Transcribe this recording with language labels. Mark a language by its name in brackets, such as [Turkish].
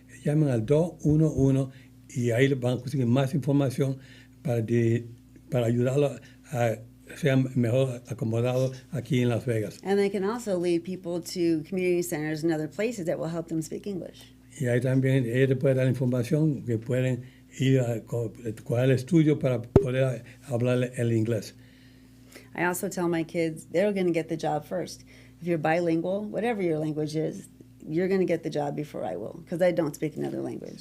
[Spanish] Llamen al 211 y ahí van a conseguir más información para ayudarlos a sean mejor acomodados aquí en Las Vegas. [English] And they can also lead people to community centers and other places that will help them speak English. [Spanish] Y ahí también ellos te pueden dar información que pueden ir a coger el estudio para poder hablar el inglés. [English] I also tell my kids they're going to get the job first. If you're bilingual, whatever your language is, you're going to get the job before I will, because I don't speak another language.